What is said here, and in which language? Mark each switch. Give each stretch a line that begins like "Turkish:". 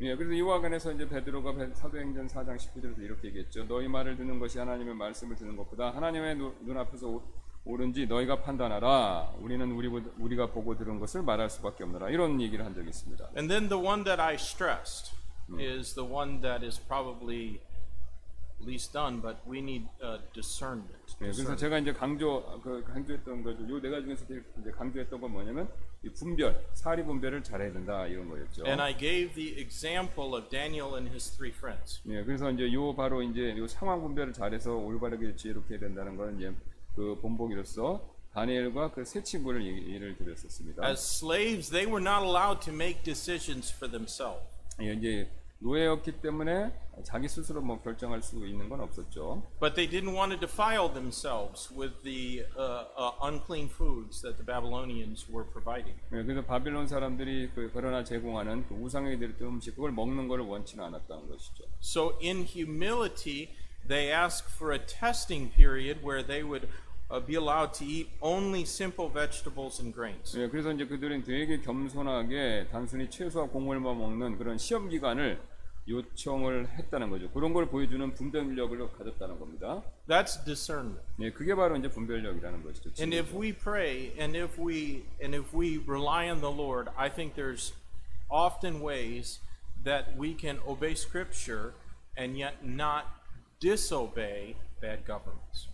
Korean: 예, 그래서 이와 관해서 이제 베드로가 사도행전 4장 19절에서 이렇게 얘기했죠. 너희 말을 듣는 것이 하나님의 말씀을 듣는 것보다 하나님의 눈앞에서 옳은지 너희가 판단하라. 우리는 우리가 보고 들은 것을 말할 수밖에 없노라. 이런 얘기를 한 적이 있습니다.
English: And then the one that I stressed is the one that is probably least done, but we need discernment.
Korean: 네, 그래서 제가 이제 강조했던 거죠. 요 네 가지 중에서 이제 강조했던 건 뭐냐면 이 사리 분별을 잘해야 된다 이런 거였죠.
English: And I gave the example of Daniel and his three friends.
Korean: 네, 그래서 이제 바로 이제 상황 분별을 잘해서 올바르게 지혜롭게 해야 된다는 건 이제 그 본보기로서 다니엘과 그 세 친구를 예를 들었었습니다.
English: As slaves, they were not allowed to make decisions for themselves.
Korean: 예, 이제 노예였기 때문에 자기 스스로 뭐 결정할 수 있는 건 없었죠.
English: But they didn't want to defile themselves with the unclean foods that the Babylonians were providing.
Korean: 예, 그래서 바빌론 사람들이 그러나 제공하는 그 우상에게 드렸던 음식 그걸 먹는 걸 원치는 않았다는 것이죠.
English: So in humility, they asked for a testing period where they would be allowed to eat only simple vegetables and grains.
Korean: 예, 그래서 이제 그들은 되게 겸손하게 단순히 채소와 곡물만 먹는 그런 시험 기간을 요청을 했다는 거죠. 그런 걸 보여주는 분별력을 가졌다는 겁니다.
English: That's discernment.
Korean: 예, 그게 바로 이제 분별력이라는 것이죠.
English: And if we pray and if we rely on the Lord, I think there's often ways that we can obey Scripture and yet not disobey bad governments.